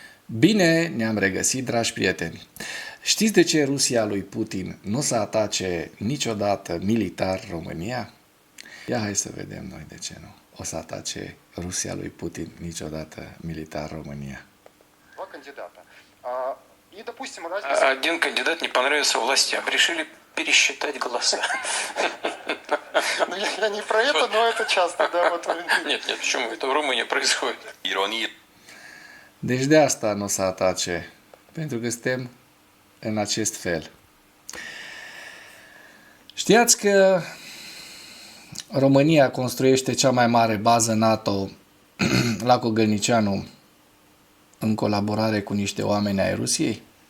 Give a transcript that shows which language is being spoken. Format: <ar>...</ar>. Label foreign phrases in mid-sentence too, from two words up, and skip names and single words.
<ro>Bine ne-am regăsit, dragi prieteni! Știți de ce Rusia lui Putin nu o să atace niciodată militar România? Ia hai să vedem noi de ce nu o să atace Rusia lui Putin niciodată militar România.</ro> <ru>Два кандидата. И, допустим, Один кандидат не понравился властям. Решили пересчитать голоса. Ну, я не про это, но это часто, да, вот. Нет, почему? Это в Румынии происходит.</ru> <ro>Ironie. Deci de asta nu o să atace, pentru că suntem în acest fel. Știați că România construiește cea mai mare bază NATO la Cogălnicianu în colaborare cu niște oameni ai Rusiei?</ro>